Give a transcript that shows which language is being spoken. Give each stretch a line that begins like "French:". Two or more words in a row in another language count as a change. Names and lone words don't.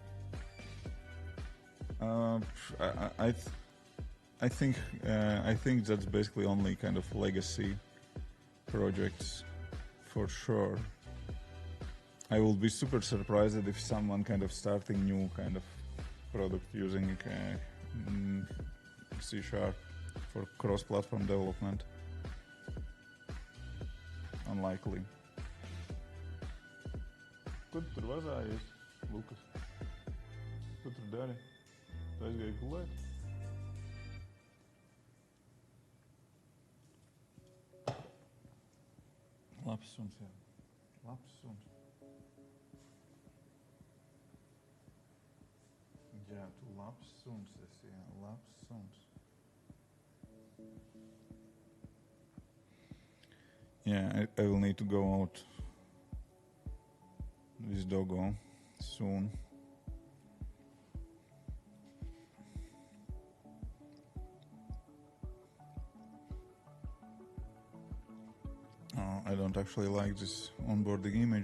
English: I think that's basically only kind of legacy projects for sure. I will be super surprised if someone kind of starting new kind of product using C# for cross-platform development. Unlikely.
Latvian: Kur tu tur vazājies, Lukas? Ko tu dari? Tu aizgāji gulēt? Labs suns, jā. Labs suns. Jā, tu labs suns esi, jā. Labs suns.
English: Yeah, I will need to go out with doggo soon. I don't actually like this onboarding image.